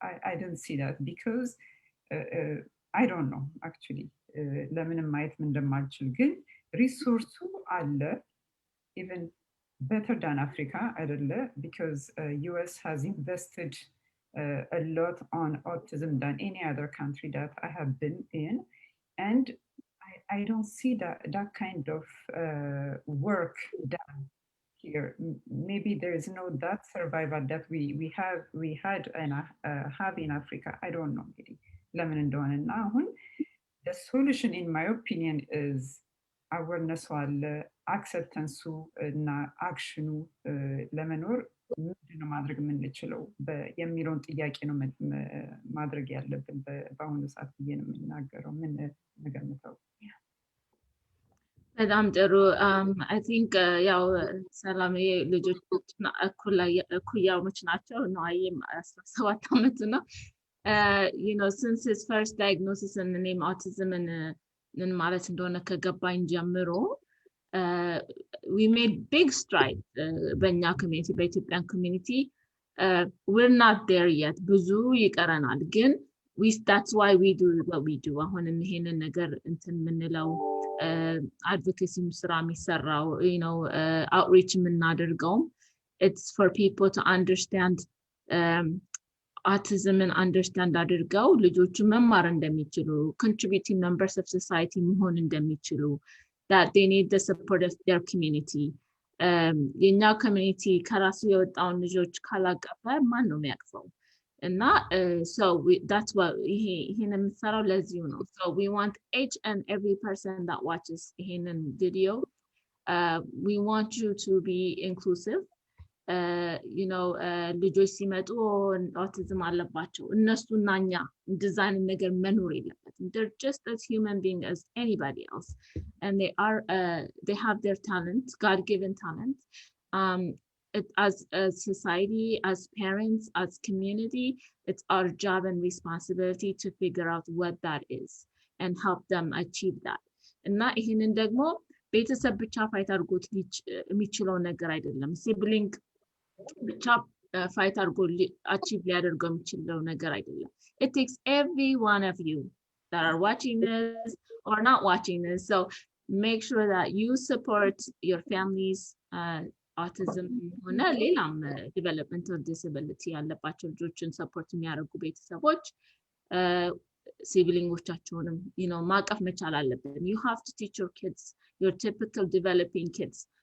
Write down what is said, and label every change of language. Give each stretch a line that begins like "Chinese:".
English: I didn't see that because I don't know actually
Amharic: ለምንም ማየት እንደማልችል ግን ሪሶርሱ አለ
English: even better than Africa አይደለ because US has invested a lot on autism than any other country that I have been in, and I don't see that kind of work done here. Maybe there is no that survival that we had and have in Africa. I don't know really.
Amharic: ለምን እንደሆነ እና አሁን
English: the solution in my opinion is awareness
Amharic: አለ አክሰፕተንሱ እና አክሽኑ ለመኖር ምንድነው ማድረግ የምንችለው የሚለውን ጥያቄ ነው ማድረግ ያለብን በአሁኑ ሰዓት ብዬ ነው የምናገረው። ምን ነገምተው? በጣም ጥሩ። አይ ቲንክ ያው ሰላም ልጆች እኩያዎች ናቸው ነው አይም 17 ዓመት ነው።
English: you know since his first diagnosis and the name autism and
Amharic: ምን ማለት እንደሆነ ከገባኝ ጀምሮ
English: we made big strides
Amharic: በእኛ ኮሚኒቲ በኢትዮጵያን ኮሚኒቲ
English: we're not there yet
Amharic: ብዙ ይቀረናል ግን
English: that's why we do what we do
Amharic: አሁንም ይሄንን ነገር እንትን ምንለው
English: advocacy
Amharic: ስራ የሚሰራው
English: you know outreach የምናደርገው it's for people to understand autism and understand
Amharic: አድርገው ልጆቹ መማር እንደሚችሉ
English: contributing members of society
Amharic: መሆን እንደሚችሉ
English: that they need the support of their community.
Amharic: የኛ ኮሚኒቲ ከራሱ የወጣውን ልጆች ካላቀፈ ማን ነው የሚያቅፈው? እና
English: so that's what
Amharic: ይሄን የምንሰራው ለዚሁ ነው.
English: So we want each and every person that watches
Amharic: ይሄንን
English: video we want you to be inclusive.
Amharic: You know ልጆች ሲመጡ autism አለባቸው እነሱና እኛ ዲዛይን ነገር መኖር የለበትም.
English: They're just as human being as anybody else and they have their talent, God-given talent. As a society, as parents, as community, it's our job and responsibility to figure out what that is and help them achieve that.
Amharic: እና ይሄንን ደግሞ ቤተሰብ ብቻ ፋይት አድርጎት የሚችለው ነገር አይደለም። ሲብሊንግ ብቻ ፋይት አድርጎ አቺቭ ሊያደርገው የሚችለው ነገር አይደለም።
English: It takes every one of you that are watching this or not watching this. So make sure that you support your families autism
Amharic: ሆነ ሌላም
English: developmental disability
Amharic: ያለባቸው ልጆችን ሰፖርት የሚያደርጉ ቤተሰቦች ሲብሊንጎቻቸውንም
English: you know
Amharic: ማቀፍ መቻል አለብን።
English: You have to teach your kids, your typical developing kids.